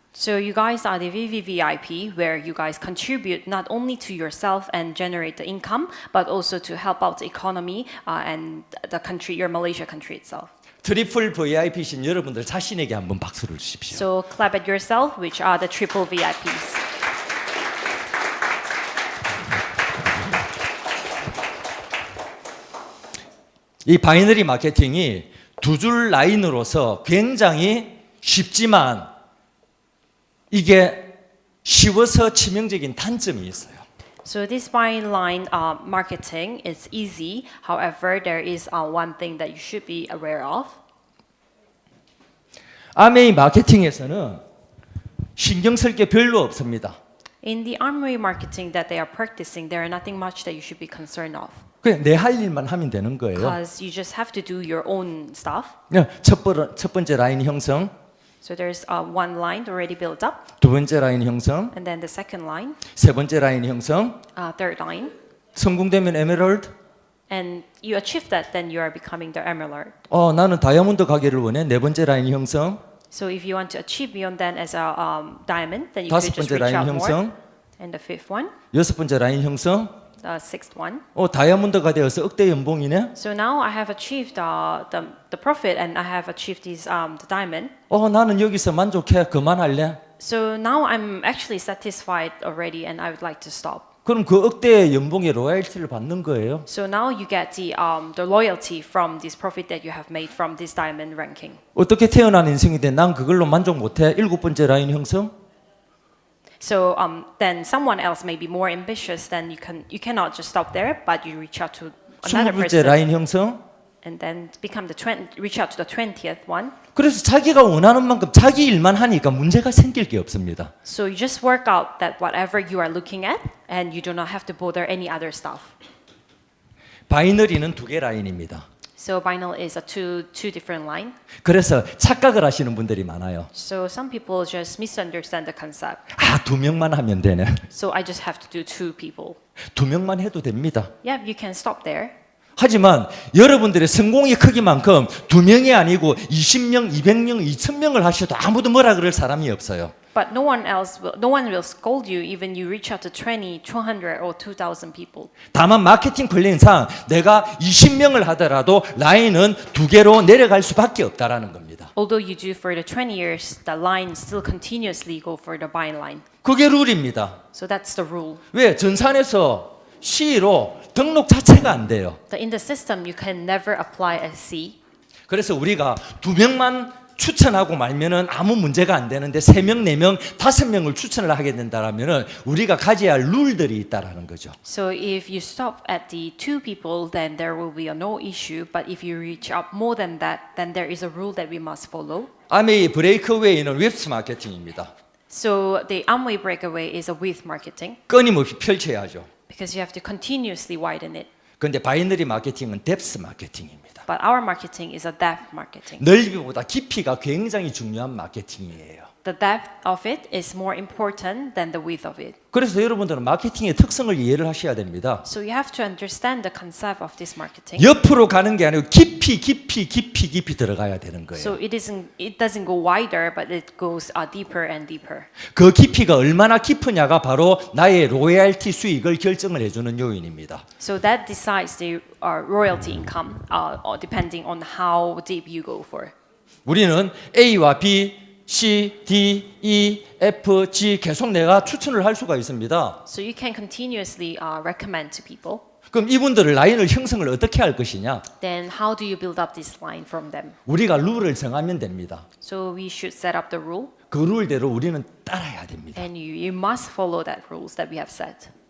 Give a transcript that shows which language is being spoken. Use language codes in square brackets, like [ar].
[en] So you guys are the VVVIP, where you guys contribute not only to yourself and generate the income, but also to help out the economy and the country, your Malaysia country itself. [ko] 트리플 VIP신 여러분들 자신에게 한번 박수를 주십시오. [en] So clap at yourself, which are the triple VIPs. [ko] 이 바이너리 마케팅이 두 줄 라인으로서 굉장히 쉽지만 이게 쉬워서 치명적인 단점이 있어요. [en] So this byline marketing is easy. However, there is one thing that you should be aware of. [ko] 아메이 마케팅에서는 신경 쓸 게 별로 없습니다. [en] In the Amway marketing that they are practicing, there are nothing much that you should be concerned of. [ko] 그냥 내 할 일만 하면 되는 거예요. [en] Because you just have to do your own stuff. [ko] 첫 번째 라인 형성, [en] So there's one line already built up, [ko] 두 번째 라인 형성, [en] and then the second line, [ko] 세 번째 라인 형성. [en] third line, [ko] 성공되면 에메랄드. [en] and you achieve that, then you are becoming the emerald. [ko] 나는 다이아몬드 가게를 원해. 네 번째 라인 형성. [en] So if you want to achieve beyond that as a diamond, then you [ko] 다섯 [en] could just [ko] 번째 [en] reach [ko] 라인 [en] out more. [ko] 형성. [en] And the fifth one, [ko] 여섯 번째 라인 형성. [en] the sixth one. [ko] 다이아몬드가 되어서 억대 연봉이네. [en] So now I have achieved the profit, and I have achieved this the diamond. [ko] 나는 여기서 만족해. 그만할래. [en] So now I'm actually satisfied already, and I would like to stop. [ko] 그럼 그 억대 연봉의 로얄티를 받는 거예요. [en] So now you get the loyalty from this profit that you have made from this diamond ranking. [ko] 어떻게 태어난 인생인데 난 그걸로 만족 못해. 일곱 번째 라인 형성. [en] So then someone else may be more ambitious. Then you cannot just stop there, but you reach out to [ko] 스무 [en] another [ko] 번째 [en] person, [ko] 라인 형성. [en] and then reach out to the 20th one. [ko] 그래서 자기가 원하는 만큼 자기 일만 하니까 문제가 생길 게 없습니다. [en] So you just work out that whatever you are looking at, and you do not have to bother any other stuff. [ko] 바이너리는 두 개 라인입니다. [en] So vinyl is a two different line. [ko] 그래서 착각을 하시는 분들이 많아요. [en] So some people just misunderstand the concept. [ko] 두 명만 하면 되네. [en] So I just have to do two people. [ko] 두 명만 해도 됩니다. [en] Yeah, you can stop there. [ko] 하지만 여러분들의 성공의 크기만큼 두 명이 아니고 20명, 200명, 2000명을 하셔도 아무도 뭐라 그럴 사람이 없어요. [en] But no one will scold you even you reach out to 20, 200 or 2,000 people. [ko] 다만 마케팅 플랜상 내가 20명을 하더라도 라인은 두 개로 내려갈 수밖에 없다라는 겁니다. [en] Although you do for the 20 years, the line still continuously go for the buying line. [ko] 그게 룰입니다. [en] So that's the rule. [ko] 왜? 전산에서 C로 등록 자체가 안 돼요. [en] In the system, you can never apply as C. [ko] 그래서 우리가 두 명만 추천하고 말면은 아무 문제가 안 되는데 3명, 4명, 5명을 추천을 하게 된다라면은 우리가 가져야 할 룰들이 있다라는 거죠. [en] So if you stop at the 2 people, then there will be no issue. But if you reach up more than that, then there is a rule that we must follow. [ko] 아메이 브레이크웨이는 웹스 마케팅입니다. [en] So the Amway breakaway is a width marketing [ko] 끊임없이 펼쳐야죠. [en] because you have to continuously widen it. [ko] 그런데 바이너리 마케팅은 뎁스 마케팅입니다. [en] But our marketing is a depth marketing. [ko] 넓이보다 깊이가 굉장히 중요한 마케팅이에요. [en] the depth of it is more important than the width of it. [ko] 그래서 여러분들은 마케팅의 특성을 이해를 하셔야 됩니다. [en] So you have to understand the concept of this marketing. [ko] 옆으로 가는 게 아니고 깊이 들어가야 되는 거예요. [en] So it doesn't go wider, but it goes deeper and deeper. [ko] 그 깊이가 얼마나 깊으냐가 바로 나의 로얄티 수익을 결정을 해주는 요인입니다. [en] So that decides the royalty income, depending on how deep you go for. [ko] 우리는 A와 B, C, D, E, F, G 계속 내가 추천을 할 수가 있습니다. [en] So you can continuously recommend to people. [ko] 그럼 이분들을 라인을 형성을 어떻게 할 것이냐? [en] Then how do you build up this line from them? [ko] 우리가 룰을 정하면 됩니다. [en] So we should set up the rule, [ko] 그 룰대로 우리는 따라야 됩니다. [en] and you must follow that rules that we have set.